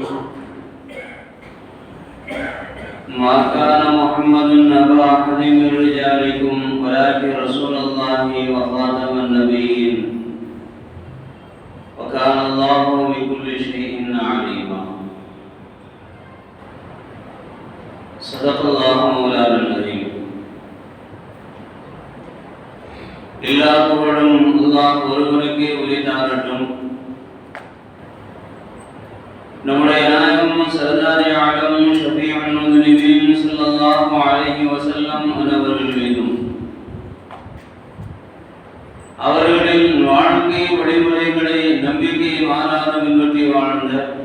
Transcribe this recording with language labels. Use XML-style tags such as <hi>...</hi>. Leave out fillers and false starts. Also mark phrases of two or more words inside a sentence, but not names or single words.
<ar>ما كان محمد أبا أحد من رجالكم ولكن رسول الله وخاتم النبيين وكان الله بكل شيء عليما. صدق الله مولانا العظيم.</ar> <ta>எல்லா புகழும் அல்லாஹ் ஒருவனுக்கே உரித்தாகட்டும். நம்முடைய நாயகம்</ta> <fa>سردار عالم</fa> <ar>شفيع المسلمين صلى الله عليه وسلم</ar> <ta>அவர்கள் மீதும் அவர்களின் வாழ்க்கை வழிமுறைகளை நம்பிக்கை மாறாத பின்பற்றி வாழ்ந்த</ta>